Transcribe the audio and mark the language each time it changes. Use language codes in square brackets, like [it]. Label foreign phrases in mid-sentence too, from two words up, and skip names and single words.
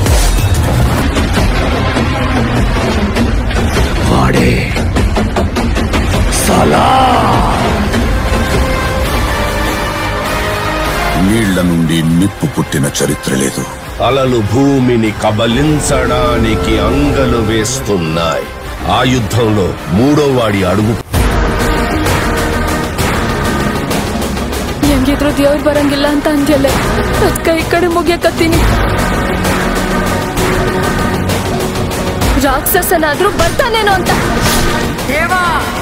[te] వాడే సలార్. నీళ్ల నుండి నిప్పు పుట్టిన చరిత్ర లేదు. అలలు భూమిని కబలించడానికి అంగలు వేస్తున్నాయి. ఆ యుద్ధంలో మూడో వాడి అడుగు. [kn] ಹೆಂಗಿದ್ರು ದೇವ್ರು ಬರಂಗಿಲ್ಲ ಅಂತ ಅಂದ್ಯಲ್ಲ, ಅದ್ಕ ಈ ಕಡೆ ಮುಗಿಯಕತ್ತೀನಿ. ರಾಕ್ಷಸನಾದ್ರೂ ಬರ್ತಾನೇನೋ ಅಂತ.